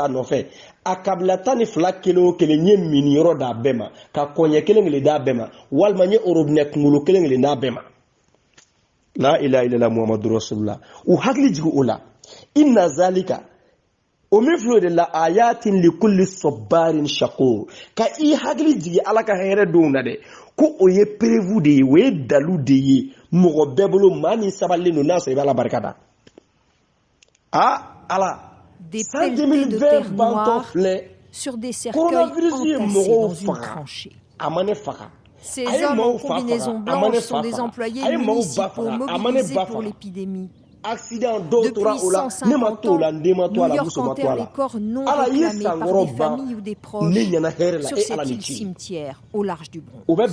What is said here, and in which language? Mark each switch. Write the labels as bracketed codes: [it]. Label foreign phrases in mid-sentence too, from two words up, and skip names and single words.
[bm] nɔfɛ a kabila 12 kelen o kelen n ye miniyɔrɔ d'a bɛɛ ma ka kɔɲɛ kelen kelen d'a bɛɛ ma walima n ye orobinɛ kunkolo kelen kelen d'a bɛɛ ma [ar] لا إله إلا الله محمد رسول الله [bm] u hakili jigin o la [ar] إن ذلك [bm] o min filɛ de la [ar] لآيات لكل صبار شكور [bm] ka i hakili jigin ala ka hɛrɛ donw na dɛ ko o ye prévu de ye o ye dalu de ye mɔgɔ bɛɛ bolo maa min sabalilen don n'a sɔrɔ i b'a la barika da ala san 2020 bantɔ filɛ coronavirus ye mɔgɔw faga a ma ne faga. [fr] Ces hommes en combinaison blanche sont des employés municipaux mobilisés pour l'épidémie. Depuis 150 ans, New York enterre les corps non réclamés par des familles ou des proches sur cette île cimetière au large du Bronx.